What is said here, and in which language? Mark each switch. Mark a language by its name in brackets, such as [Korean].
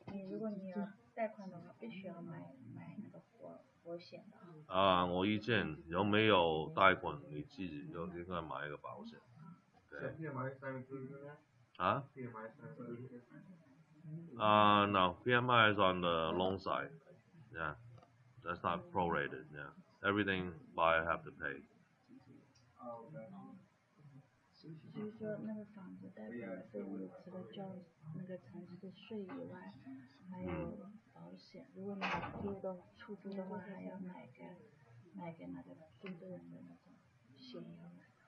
[Chinese] 如果你要贷款的话，必须要买那个保险的。我意见有没有贷款，你自己就应该买一个保险。对。 [English] PMI is not included in that? 啊 PMI is not included in No, PMI is on the loan side. Yeah, that's not prorated. Yeah, everything buyer have to pay. [Chinese] 所以说那个房子贷款的费用除了交那个城市的税以外，还有保险。如果你出租的话，还要买给那个租的人的那种险要买。